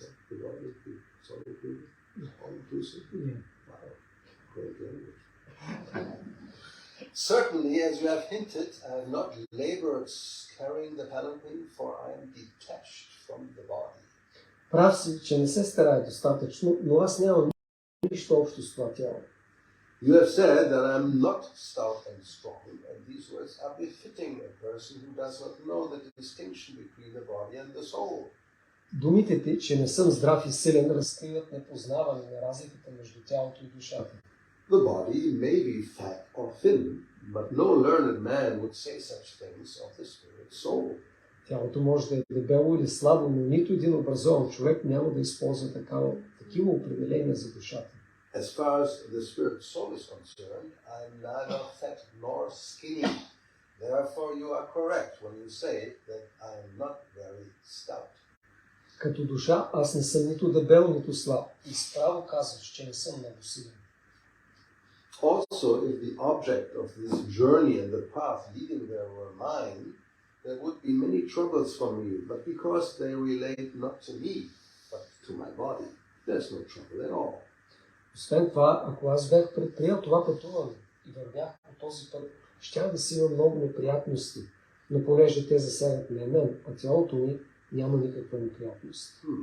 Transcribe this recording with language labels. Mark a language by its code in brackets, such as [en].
[en] The body is the solid food. All inclusive. Yeah. Wow. Great language. Certainly, as you have hinted, I have not labored carrying the palanquin, for I am detached from the body. [bg] Прав си, че не се старае достатъчно, но аз нямам нищо общо с това тяло. [en] You have said that I am not stout and strong, and these words are befitting a person who does not know the distinction between the body and the soul. [bg] Думите ти, че не съм здрав и силен, разкриват непознаване на разликата между тялото и душата. [en] The body may be fat or thin, but no learned man would say such things of the spirit soul. [bg] Тялото може да е дебело или слабо, но нито един образован човек няма да използва такива определения за душата. [en] As far as the spirit soul is concerned, I am neither fat nor skinny. Therefore you are correct when you say that I am not very stout. [bg] Като душа аз не съм нито дебел, нито слаб. И справо казваш, че не съм много силен. [en] Also, if the object of this journey and the path leading there were mine, there would be many troubles for me, but because they relate not to me, but to my body, there's no trouble at all. [bg] Освен това, ако аз бях предприел това пътуване и вървях по този път, щях да си има много неприятности, но понеже те засягат не мен, а тялото ми, няма никаква неприятност.